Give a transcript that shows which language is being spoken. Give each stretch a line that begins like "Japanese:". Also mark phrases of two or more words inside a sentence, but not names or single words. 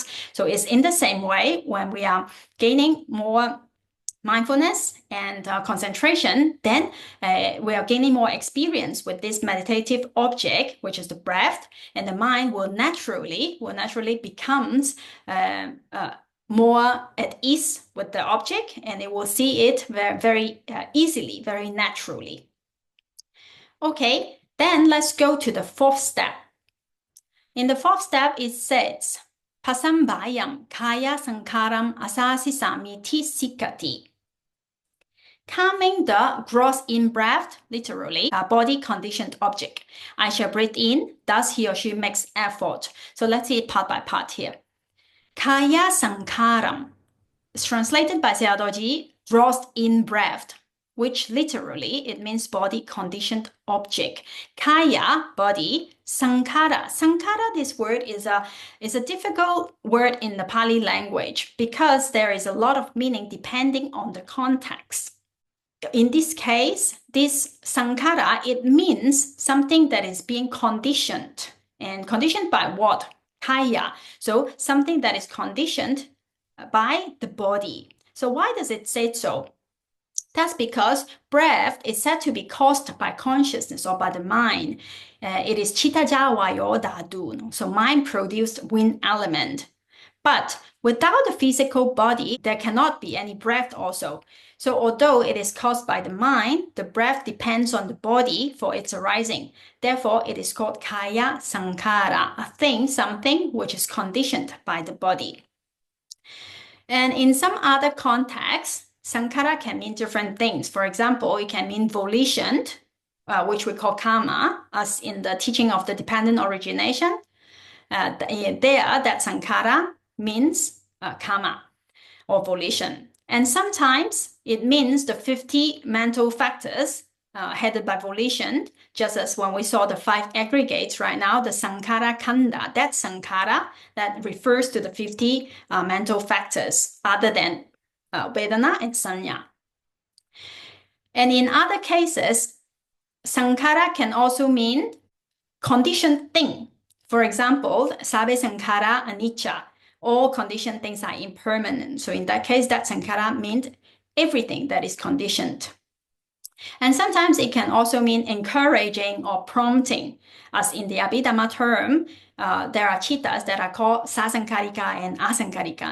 English: So it's in the same way when we are gaining more mindfulness and concentration, then we are gaining more experience with this meditative object, which is the breath, and the mind will naturally becomes more at ease with the object, and it will see it very easily, very naturally. Okay, then let's go to the fourth step. In the fourth step, it says,
Pali: Pasambayam kaya sankaram asasi samiti sikkati.
English: Calming the gross in-breath, literally, a body-conditioned object. I shall breathe in, thus he or she makes effort. So let's see it part by part here.
Pali: Kaya sankaram
English: is translated by Sayadaw, gross in-breath, which literally, it means body-conditioned object. Kaya, body, sankara. Sankara, this word is a difficult word in the Pali language because there is a lot of meaning depending on the context. In this case, this sankara, it means something that is being conditioned. And conditioned by what? Kaya. So something that is conditioned by the body. So why does it say so? That's because breath is said to be caused by consciousness or by the mind. It is
Pali: chitta jawayo dhatu,
English: so mind-produced wind element. But without the physical body, there cannot be any breath also. So although it is caused by the mind, the breath depends on the body for its arising. Therefore, it is called
Pali: kaya sankhara,
English: a thing, something which is conditioned by the body. And in some other contexts, sankhara can mean different things. For example, it can mean volition, which we call karma, as in the teaching of the dependent origination. That sankhara means karma or volition. And sometimes it means the 50 mental factors headed by volition, just as when we saw the 5 aggregates right now, the
Pali: sankhara kanda,
English: that sankhara that refers to the 50 mental factors other than vedana and sanya. And in other cases, sankhara can also mean conditioned thing. For example,
Pali: sabbe sankhara anicca.
English: All conditioned things are impermanent. So in that case, that sankhara means everything that is conditioned. And sometimes it can also mean encouraging or prompting. As in the Abhidhamma term, there are chittas that are called sasankarika and asankarika.